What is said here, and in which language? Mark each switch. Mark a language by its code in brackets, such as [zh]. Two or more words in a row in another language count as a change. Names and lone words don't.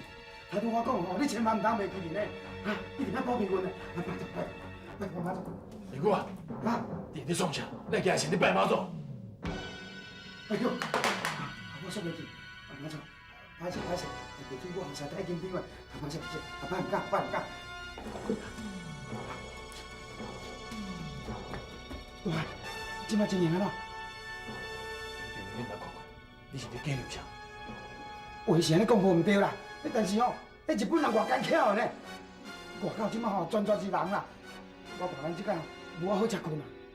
[nan] 他对我讲吼，你千万唔通袂记人呢，啊，一定要保庇阮的。拜托拜托拜托妈祖。明哥啊，啊，你创啥？咱今日是你拜妈祖。哎呦，我说袂记，妈祖，歹势歹势，地主我后生太紧张了，妈祖，拜唔敢拜唔敢。大海，即摆情形安怎？你来看看，你是伫假流啥？话是安尼讲无唔对啦，但是吼，迄日本人偌艰巧的呢，外口即摆吼全是人啦，我怕咱即摆无好食困啊。